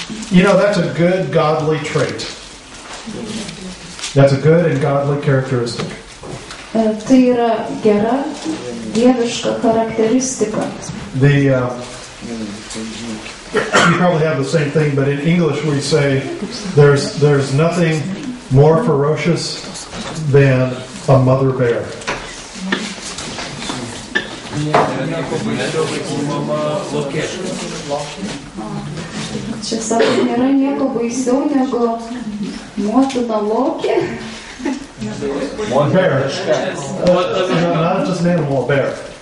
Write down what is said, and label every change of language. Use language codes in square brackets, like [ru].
[en] You know, that's a good godly trait. That's a good and godly characteristic. [lt] Tai yra gera, dieviška charakteristika. [en] You probably have the same thing, but in English we say there's nothing more ferocious than a mother bear. [lt] Čia sako, nėra nieko baisiau negu motina lokė. [en] Bear. Not just an animal, a bear.